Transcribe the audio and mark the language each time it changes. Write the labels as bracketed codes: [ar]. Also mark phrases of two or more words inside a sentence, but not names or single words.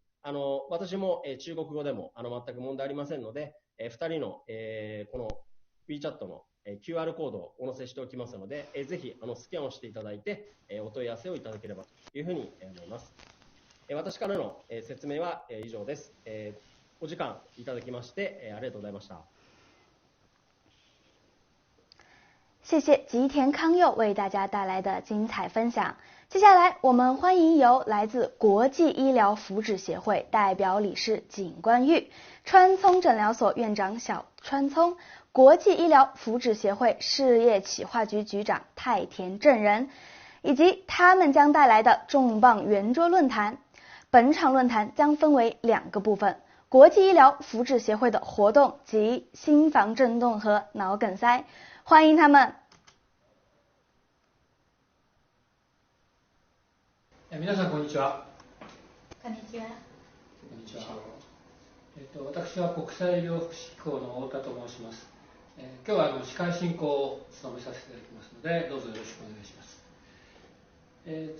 [ja] 私も中国語でも全く問題ありませんので、2人のこの WeChat のQR コードをお載せしておきますので、ぜひスキャンをしていただいてお問い合わせをいただければというふうに思います。私からの説明は以上です。お時間いただきましてありがとうございました。 [zh] 谢谢吉田康佑为大家带来的精彩分享。接下来我们欢迎由来自国际医疗福祉协会代表理事景冠玉、川聪诊疗所院长小川聪、国际医疗福祉协会事业企划局局长太田正人，以及他们将带来的重磅圆桌论坛。本场论坛将分为2个部分：国际医疗福祉协会的活动及心房震动和脑梗塞。欢迎他们。 [ja] 皆さんこんにちは。こんにちは。こんにちは。私は国際医療福祉機構の太田と申します。今日は司会進行を務めさせていただきますので、どうぞよろしくお願いします。